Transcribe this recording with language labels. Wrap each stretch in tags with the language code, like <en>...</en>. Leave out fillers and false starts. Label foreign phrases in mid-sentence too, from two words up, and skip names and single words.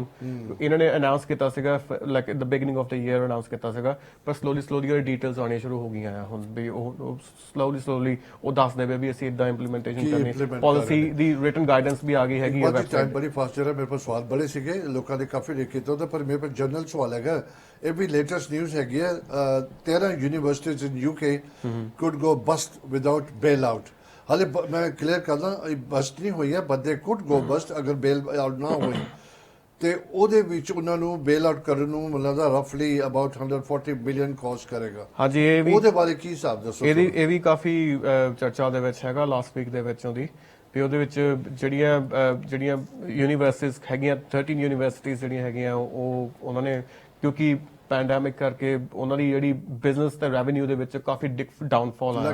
<pa>ਇਹਨਾਂ ਨੇ ਅਨਾਉਂਸ ਕੀਤਾ ਸੀਗਾ</pa> <en>like the beginning of the year</en> <pa>ਅਨਾਉਂਸ ਕੀਤਾ ਸੀਗਾ ਪਰ ਸਲੋਲੀ ਉਹਦੀ ਡਿਟੇਲਸ ਆਉਣੀਆਂ ਸ਼ੁਰੂ ਹੋ ਗਈਆਂ ਆ ਹੁਣ ਵੀ ਉਹ ਸਲੋਲੀ ਉਹ ਦੱਸਦੇ ਪਏ ਵੀ ਅਸੀਂ ਇਦਾਂ ਇੰਪਲੀਮੈਂਟੇਸ਼ਨ ਕਰਨੀ ਪਾਲਿਸੀ ਦੀ</pa> <en>written guidance</en> <pa>ਵੀ ਆ ਗਈ ਹੈਗੀ ਹੈ। ਟਾਈਮ ਬੜੀ ਫਾਸਟ ਜਿਹੜਾ ਮੇਰੇ ਕੋਲ ਸਵਾਲ ਬੜੇ ਸੀਗੇ ਲੋਕਾਂ ਦੇ ਕਾਫੀ ਲਿਖ ਕੀਤਾ ਉਹਦਾ ਪਰ ਮੇਰੇ ਕੋਲ ਜਨਰਲ ਸਵਾਲ ਹੈਗਾ। ਇਹ ਵੀ</pa> <en>latest news</en> <pa>ਹੈਗੀ ਹੈ</pa> <en>13 universities in UK could go bust without bailout।</en> <pa>ਹਾਲੇ ਮੈਂ ਕਲੀਅਰ ਕਰਦਾ ਬਸਟ ਨਹੀਂ ਹੋਈ ਹੈ</pa> <en>but they could go bust</en> <pa>ਅਗਰ</pa> <en>bail out</en> <pa>ਨਾ ਹੋਈ ਤੇ ਉਹਦੇ ਵਿੱਚ ਉਹਨਾਂ ਨੂੰ</pa> <en>bail out</en> <pa>ਕਰਨ ਨੂੰ ਮਤਲਬ</pa> <en>roughly about</en> <pa>140 ਬਿਲੀਅਨ ਕਾਸਟ ਕਰੇਗਾ। ਹਾਂਜੀ ਇਹ ਵੀ ਉਹਦੇ ਬਾਰੇ ਕੀ ਹਿਸਾਬ ਦੱਸੋ? ਇਹ ਵੀ ਕਾਫੀ ਚਰਚਾ ਦੇ ਵਿੱਚ ਹੈਗਾ</pa> <en>last week</en> <pa>ਦੇ ਵਿੱਚ ਉਹਦੀ ਵੀ ਉਹਦੇ ਵਿੱਚ ਜਿਹੜੀਆਂ ਯੂਨੀਵਰਸਿਟੀਜ਼ ਹੈਗੀਆਂ 13 ਯੂਨੀਵਰਸਿਟੀਜ਼ ਜਿਹੜੀਆਂ ਹੈਗੀਆਂ ਉਹ ਉਹਨਾਂ ਨੇ ਕਿਉਂਕਿ ਪੈਂਡੈਮਿਕ ਕਰਕੇ ਉਹਨਾਂ ਦੀ ਜਿਹੜੀ ਬਿਜ਼ਨਸ ਤੇ ਰੈਵਨਿਊ ਦੇ ਵਿੱਚ ਕਾਫੀ ਡਾਊਨਫਾਲ ਆਇਆ</pa>